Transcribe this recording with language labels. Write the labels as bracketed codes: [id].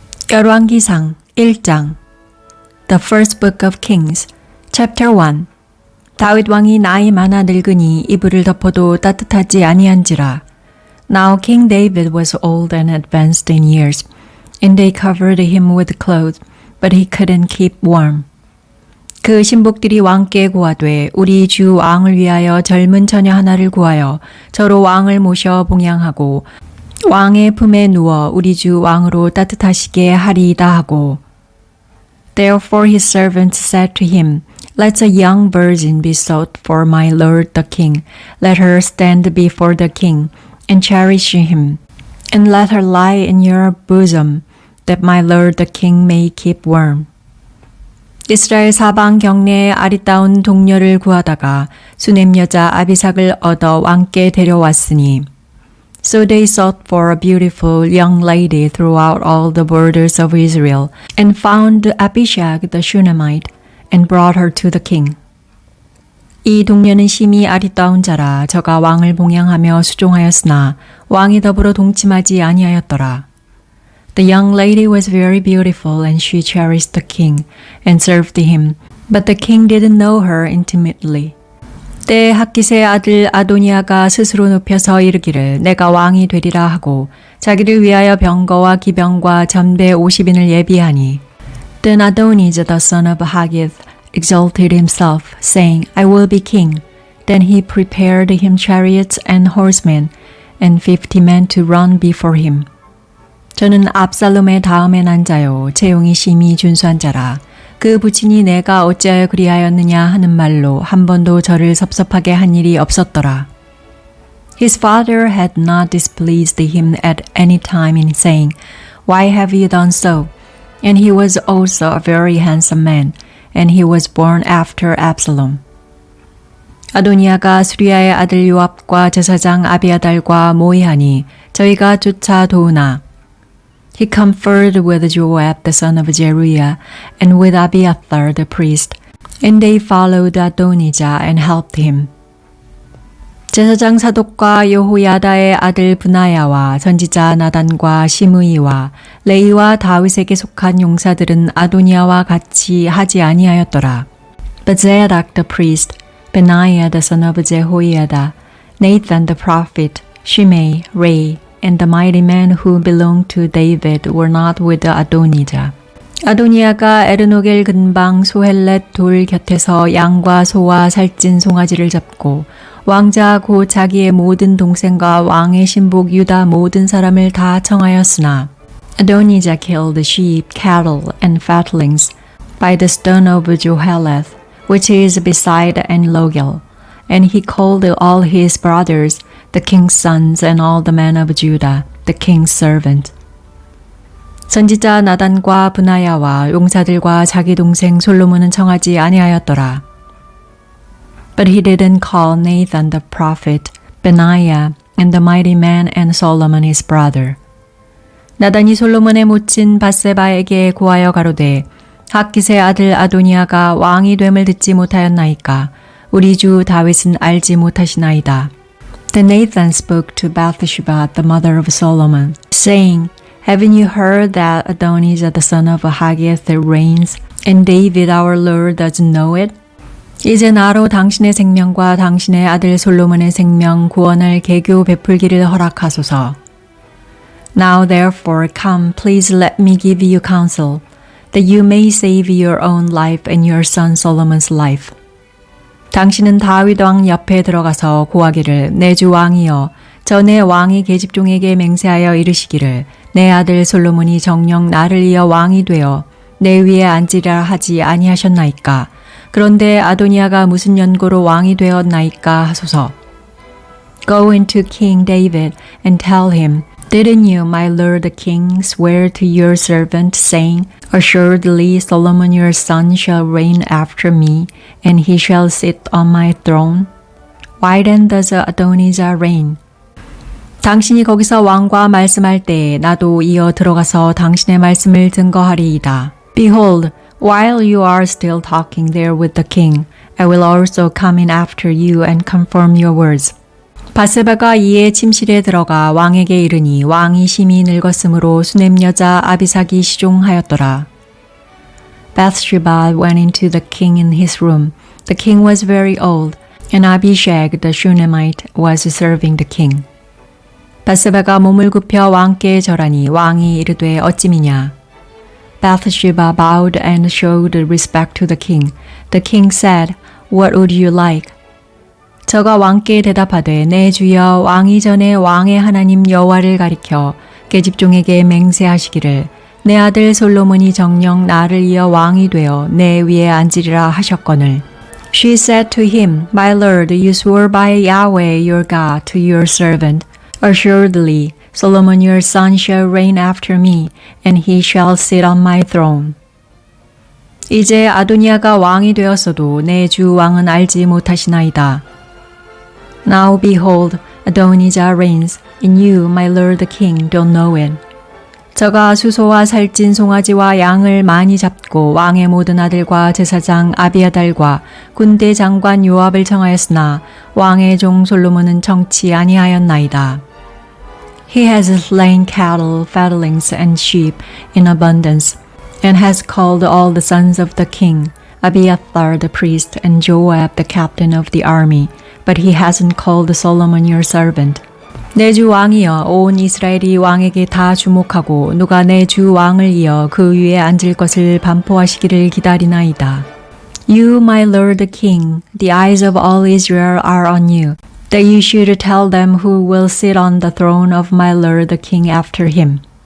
[ko] 열왕기상 1장 [en] The First Book of Kings, Chapter 1 [ko] 다윗 왕이 나이 많아 늙으니 이불을 덮어도 따뜻하지 아니한지라. [en] Now King David was old and advanced in years, and they covered him with clothes, but he couldn't keep warm. [ko] 그 신복들이 왕께 고하되 우리 주 왕을 위하여 젊은 처녀 하나를 구하여 저로 왕을 모셔 봉양하고 왕의 품에 누워 우리 주 왕으로 따뜻하시게 하리이다 하고. [en] Therefore his servants said to him, Let a young virgin be sought for my lord the king. Let her stand before the king and cherish him, and let her lie in your bosom, that my lord the king may keep warm. [ko] 이스라엘 사방 경내에 아리따운 동녀를 구하다가 수넴 여자 아비삭을 얻어 왕께 데려왔으니. [en] So they sought for a beautiful young lady throughout all the borders of Israel, and found Abishag the Shunammite, and brought her to the king. [ko] 이 동녀는 심히 아리따운 자라 저가 왕을 봉양하며 수종하였으나 왕이 더불어 동침하지 아니하였더라. [en] The young lady was very beautiful, and she cherished the king, and served him, but the king didn't know her intimately. [ko] 때에 핫깃의 아들 아도니아가 스스로 눕혀서 이르기를 내가 왕이 되리라 하고 자기를 위하여 병거와 기병과 전배 50인을 예비하니. [en] Then Adonijah the son of Haggith exalted himself, saying, I will be king. Then he prepared him chariots and horsemen, and 50 men to run before him. [ko] 저는 압살롬의 다음에 난 자요, 채용이 심히 준수한 자라. 그 부친이 내가 어찌하여 그리하였느냐 하는 말로 한 번도 저를 섭섭하게 한 일이 없었더라. [en] His father had not displeased him at any time in saying, Why have you done so? And he was also a very handsome man, and he was born after Absalom. [ko] 아도니아가 수리아의 아들 요압과 제사장 아비아달과 모의하니 저희가 쫓아 도우나. [en] He conferred with Joab the son of Zeruiah and with Abiathar the priest, and they followed Adonijah and helped him. [ko] 제사장 사독과 여호야다의 아들 브나야와 선지자 나단과 시므이와 레이와 다윗에게 속한 용사들은 아도니아와 같이 하지 아니하였더라. [en] But Zadok the priest, Benaiah the son of Jehoiada, Nathan the prophet, Shimei, Rei, and the mighty men who belonged to David were not with Adonijah. [ko] 아도니아가 에르노겔 근방 소헬렛 돌 곁에서 양과 소와 살찐 송아지를 잡고 왕자 곧 자기의 모든 동생과 왕의 신복 유다 모든 사람을 다 청하였으나 [en] Adonijah killed sheep, cattle, and fatlings by the stone of Joheleth, which is beside En-Rogel, and he called all his brothers, the king's sons, and all the men of Judah, the king's servant. [ko] 선지자 나단과 브나야와 용사들과 자기 동생 솔로몬은 청하지 아니하였더라. [en] But he didn't call Nathan the prophet, Benaiah, and the mighty man, and Solomon his brother. [ko] 나단이 솔로몬의 모친 밧세바에게 고하여 가로되 핫깃의 아들 아도니아가 왕이 됨을 듣지 못하였나이까 우리 주 다윗은 알지 못하시나이다. [en] Then Nathan spoke to Bathsheba, the mother of Solomon, saying, Haven't you heard that Adonijah the son of Haggith reigns, and David our Lord doesn't know it? [ko] 이제 나로 당신의 생명과 당신의 아들 솔로몬의 생명 구원을 계교 베풀기를 허락하소서. [en] Now therefore come, please let me give you counsel, that you may save your own life and your son Solomon's life. [ko] 당신은 다윗 왕 옆에 들어가서 고하기를 내 주 왕이여 전에 왕이 계집종에게 맹세하여 이르시기를 내 아들 솔로몬이 정녕 나를 이어 왕이 되어 내 위에 앉으리라 하지 아니하셨나이까. 그런데 아도니아가 무슨 연고로 왕이 되었나이까 하소서. [en] Go into King David and tell him, Didn't you, my lord the king, swear to your servant, saying, Assuredly Solomon your son shall reign after me, and he shall sit on my throne? Why then does Adonijah reign? [ko] 당신이 거기서 왕과 말씀할 때에 나도 이어 들어가서 당신의 말씀을 증거하리이다. [en] Behold, while you are still talking there with the king, I will also come in after you and confirm your words. [ko] 바세바가 이에 침실에 들어가 왕에게 이르니 왕이 심히 늙었으므로 수냄 여자 아비삭이 시종하였더라. [en] Bathsheba went into the king in his room. The king was very old, and Abishag the Shunammite was serving the king. [ko] 바세바가 몸을 굽혀 왕께 절하니 왕이 이르되 어찌미냐. [en] Bathsheba bowed and showed respect to the king. The king said, What would you like? [ko] 저가 왕께 대답하되 내 주여 왕이 전에 왕의 하나님 여호와를 가리켜 계집종에게 맹세하시기를 내 아들 솔로몬이 정녕 나를 이어 왕이 되어 내 위에 앉으리라 하셨거늘. [en] She said to him, My lord, you swore by Yahweh your God to your servant, Assuredly, Solomon your son shall reign after me, and he shall sit on my throne. [ko] 이제 아도니아가 왕이 되었어도 내 주 왕은 알지 못하시나이다. [en] Now behold, Adonijah reigns, and you, my lord the king, don't know it. [ko] 저가 수소와 살찐 송아지와 양을 많이 잡고 왕의 모든 아들과 제사장 아비아달과 군대 장관 요압을 청하였으나 왕의 종 솔로몬은 청치 아니하였나이다. [en] He has slain cattle, fatlings, and sheep in abundance, and has called all the sons of the king, Abiathar the priest, and Joab the captain of the army, but he hasn't called Solomon your servant. [ko] 내 주 왕이여 온 이스라엘이 왕에게 다 주목하고 누가 내 주 왕을 이어 그 위에 앉을 것을 반포하시기를 기다리나이다. [en] You, my lord the king, the eyes of all Israel are on you, that you should tell them who will sit on the throne of my lord the king after him.